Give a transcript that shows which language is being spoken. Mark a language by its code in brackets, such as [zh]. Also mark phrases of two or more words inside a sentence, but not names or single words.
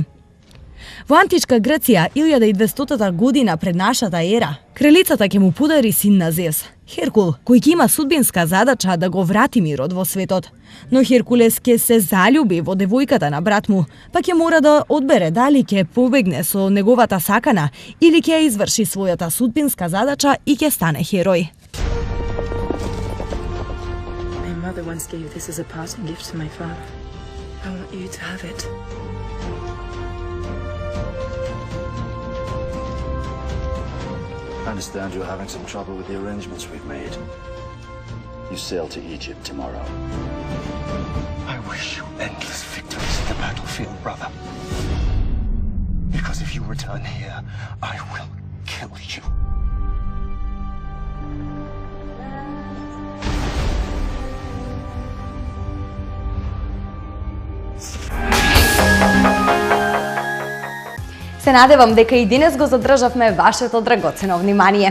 [mk] Во античка Грција, 1200 година пред нашата ера, кралицата ќе му подари син на Зевс, Херкул, кој ќе има судбинска задача да го врати мирот во светот. Но Херкулес ќе се заљуби во девојката на брат му, па ќе мора да одбере дали ќе побегне со неговата сакана или ќе изврши својата судбинска задача и ќе стане херој. [en] My mother once gave this as a parting gift to my father. I want you to have it. I understand you're having some trouble with the arrangements we've made. You sail to Egypt tomorrow. I wish you endless victories in the battlefield, brother. Because if you return here, I will kill you. [mk] Се надевам дека и денес го задржавме вашето драгоцено внимание.